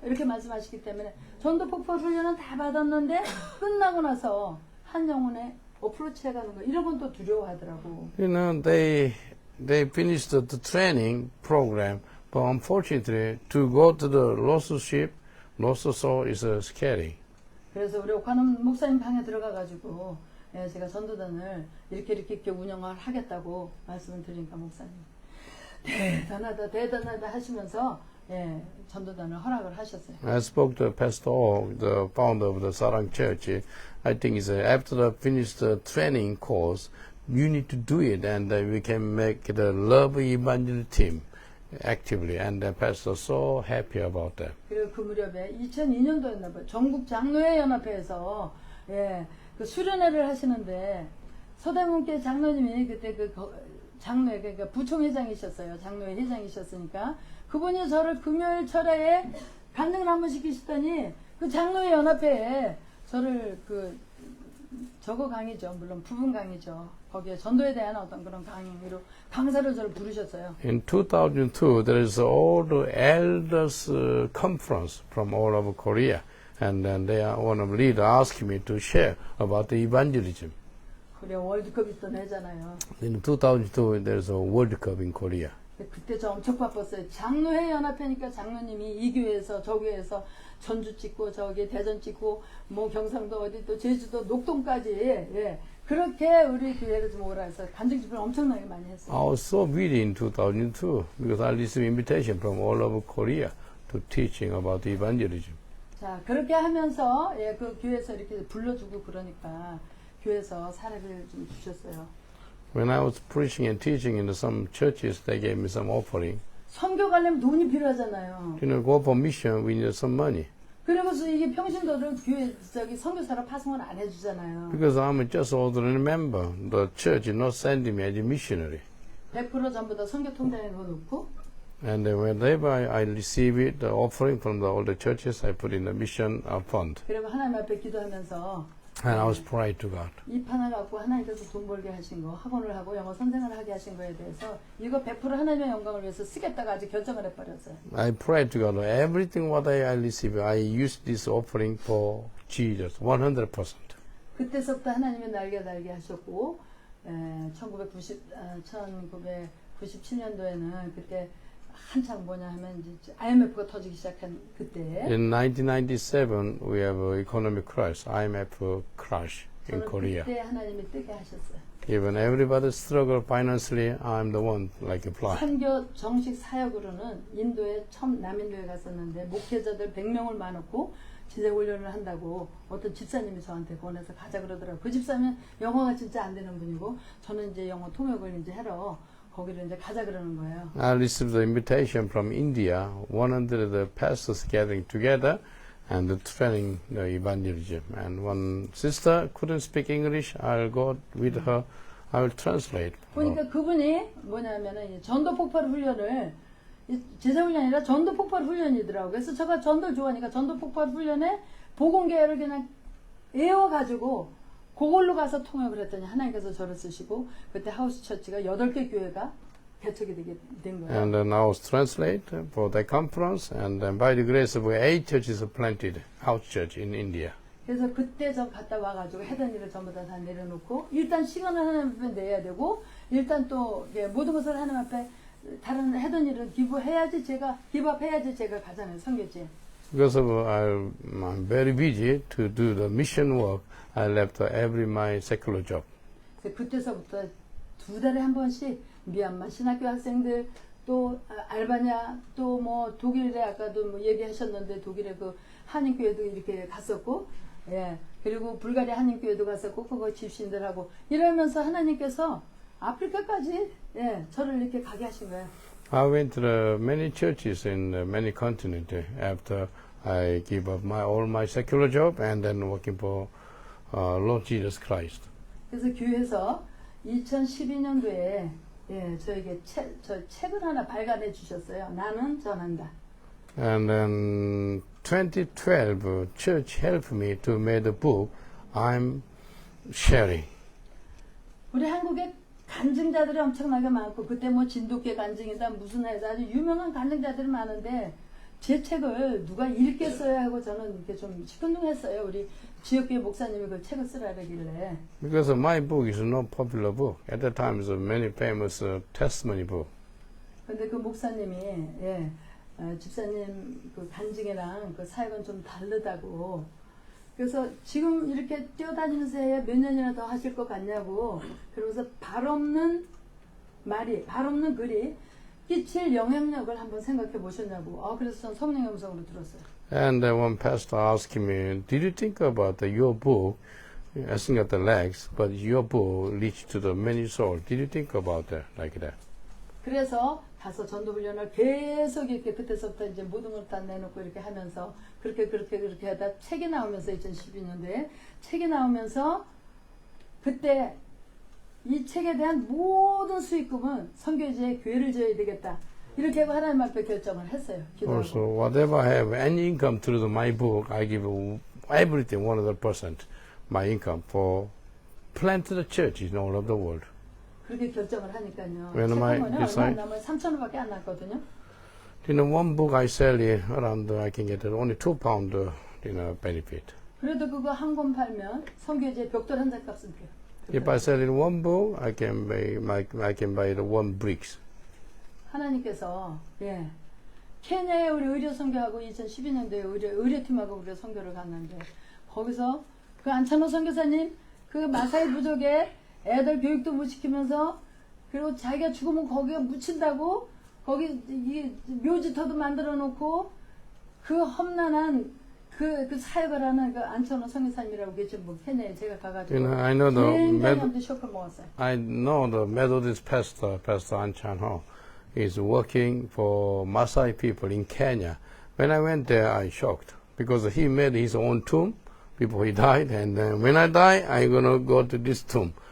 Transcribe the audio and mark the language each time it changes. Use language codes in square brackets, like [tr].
[ko] 이렇게 말씀하시기 때문에 전도 폭발 훈련은 다 받았는데 끝나고 나서 한 영혼에 어프로치 해가는 거 이런 건 또 두려워하더라고. [en] They finished the training program, but unfortunately, to go to the lost ship, lost soul is scary. [ko] 그래서 우리 오카노 목사님 방에 들어가가지고 예, 제가 전도단을 이렇게 운영을 하겠다고 말씀을 드리니까 목사님 대단하다 하시면서 예, 전도단을 허락을 하셨어요. [en] I spoke to Pastor O, the founder of the Sarang Church. I think he said after the finished the training course, you need to do it, and we can make the Love Evangel team actively. And the pastor was so happy about that. [ko] 그리고 그 무렵에 2002년도였나 봐요. 전국 장로회 연합회에서 예, 그 수련회를 하시는데 서대문교회 장로님이 그때 장로회 그러니까 부총회장이셨어요. 장로회 회장이셨으니까 그분이 저를 금요일 철회에 간증을 한번 시키시더니 그 장로회 연합회에 저를 저거 강의죠. 물론 부분 강의죠. 거기에 전도에 대한 어떤 그런 강의로 강사로 저를 부르셨어요. [en] In 2002, there is all the elders conference from all over Korea, and then one of the leaders asked me to share about the evangelism. [ko] 코리아 월드컵이 또 내잖아요. [en] In 2002, there is a World Cup in Korea. [ko] 그때 저 엄청 바빴어요. 장로회 연합회니까 장로님이 이 교회에서 저 교회에서 전주 찍고 저기 대전 찍고 뭐 경상도 어디 또 제주도 녹동까지 예. 그렇게 우리 교회를 좀 오라 해서 간증 집회를 엄청나게 많이 했어요. [en] I was so busy in 2002 because I received invitation from all over Korea to teaching about the evangelism. [ko] 자 그렇게 하면서 예, 그 교회에서 이렇게 불러주고 그러니까 교회에서 사례를 좀 주셨어요. [en] When I was preaching and teaching in some churches, they gave me some offering. [ko] 선교 가려면 돈이 필요하잖아요. [en] You know, go for mission, we need some money. [ko] 그러면서 이게 평신도를 교회 선교사로 파송을 안 해주잖아요. [en] Because I'm just ordinary member. The church is not sending me as a missionary. [ko] 100% 전부 다 선교 통장에 넣어놓고 [en] And whenever I receive it, the offering from all the churches, I put in the mission fund. [ko] 그리고 하나님 앞에 기도하면서 [en] And I was praying to God. [ko] 이 판을 갖고 하나님께서 돈 벌게 하신 거, 학원을 하고 영어 선생을 하게 하신 거에 대해서 이거 100% 하나님의 영광을 위해서 쓰겠다고 아주 결정을 해버렸어요. [en] I prayed to God. Everything what I receive, I use this offering for Jesus, 100%. [ko] 그때서부터 하나님이 날개 하셨고 1997년도에는 그때 한창 뭐냐 하면 이제 IMF가 터지기 시작한 그때 [en] In 1997, we have an economic crash, IMF crash in Korea. [ko] 그때 하나님이 뜨게 하셨어요. [en] Even everybody struggle financially, I'm the one like apply. [ko] 선교 정식 사역으로는 인도에 처음 남인도에 갔었는데 목회자들 100명을 많았고 제자 훈련을 한다고 어떤 집사님이 저한테 권해서 가자 그러더라고요. 그 집사면 영어가 진짜 안 되는 분이고 저는 이제 영어 통역을 이제 하러 거기를 이제 가자 그러는 거예요. [en] I received the invitation from India, 100 the pastors gathering together and training the evangelism. And one sister couldn't speak English. I'll go with her. I will translate. [ko] 보니까 그분이 뭐냐면은 이 전도 폭발 훈련을 제자 훈련이 아니라 전도 폭발 훈련이더라고요. 그래서 제가 전도를 좋아하니까 전도 폭발 훈련에 복음계열을 그냥 외워가지고 그걸로 가서 통역을 했더니 하나님께서 저를 쓰시고 그때 하우스 처치가 8개 교회가 개척이 되게 된 거예요. [en] And then I was translate for the conference, and then by the grace of 8 churches are planted, house church in India. [ko] 그래서 그때 저 갔다 와가지고 하던 일을 전부 다 내려놓고 일단 시간을 하나님 앞에 내야 되고 일단 또 모든 것을 하나님 앞에 다른 하던 일은 기부해야지 제가 가잖아요 선교지에. [en] Because of I'm very busy to do the mission work, I left every my secular job. [ko] 그때서부터 2달에 한 번씩 미얀마 신학교 학생들 또 알바냐 또 뭐 독일에 아까도 뭐 얘기하셨는데 독일에 그 한인교회도 이렇게 갔었고 예 그리고 불가리아 한인교회도 갔었고 그거 집신들하고 이러면서 하나님께서 아프리카까지 예 저를 이렇게 가게 하신 거예요. [en] I went to the many churches in many continents after I give up all my secular job and then working for Lord Jesus Christ. [ko] 그래서 교회에서 2012년도에 예, 저에게 책을 하나 발간해 주셨어요. 나는 전한다. [en] And then 2012, church helped me to make a book, I'm sharing. [ko] 우리 한국에 간증자들이 엄청나게 많고 그때 뭐 진돗개 간증이다 무슨 해다 아주 유명한 간증자들이 많은데 제 책을 누가 읽겠어야 하고 저는 이렇게 좀 시큰둥했어요. 우리 지역교회 목사님이 그 책을 쓰라 그러길래. [en] Because my book is not popular book. At that time, it's a many famous testimony book. [ko] 근데 그 목사님이 집사님 그 간증이랑 그 사역은 좀 다르다고 그래서 지금 이렇게 뛰어다니면서 해야 몇 년이나 더 하실 것 같냐고. 그러면서 발 없는 말이, 발 없는 글이 끼칠 영향력을 한번 생각해 보셨냐고. 그래서 전 성령의 음성으로 들었어요. [en] And one pastor asked me, did you think about your book, asking at the legs, but your book reached to the many souls. Did you think about that, like that? [ko] 그래서 가서 전도 훈련을 계속 이렇게 그때서부터 이제 모든 걸 다 내놓고 이렇게 하면서 그렇게 하다 책이 나오면서 2012년도에 책이 나오면서 그때 이 책에 대한 모든 수익금은 선교지에 교회를 지어야 되겠다. 이렇게 하고 하나님 앞에 결정을 했어요. 기도하고. [en] Also, whatever I have any income through my book, I give everything 100% my income for plant the churches in all of the world. [ko] 그렇게 결정을 하니까요. [en] When [ko] 책 [en] am I [ko] 한 권에 얼마 [en] decide? [ko] 안 남아요. 3,000원밖에 안 남거든요. [en] One book I sell around, I can get only £2 benefit. [ko] 그래도 그거 한 권 팔면 선교지에 벽돌 한 장 값은 돼요. [en] If I sell one book, I can buy the one bricks. [ko] 하나님께서 케냐에 우리 의료 선교하고 2012년도에 의료팀하고 우리가 선교를 갔는데 거기서 그 안찬호 선교사님 그 마사이 부족에 애들 교육도 못 시키면서 그리고 자기가 죽으면 거기가 묻힌다고 거기 이 묘지터도 만들어 놓고 그 험난한 그 사역을 하는 그 안찬호 선교사님이라고 계신 분 케냐에 제가 가가지고 [en] I know [ko] 굉장히 쇼크를 먹었어요. [en] I know the Methodist pastor, Pastor An Chan-ho, is working for Maasai people in Kenya. When I went there, I shocked because he made his own tomb before he died, and when I die, I'm gonna go to this tomb.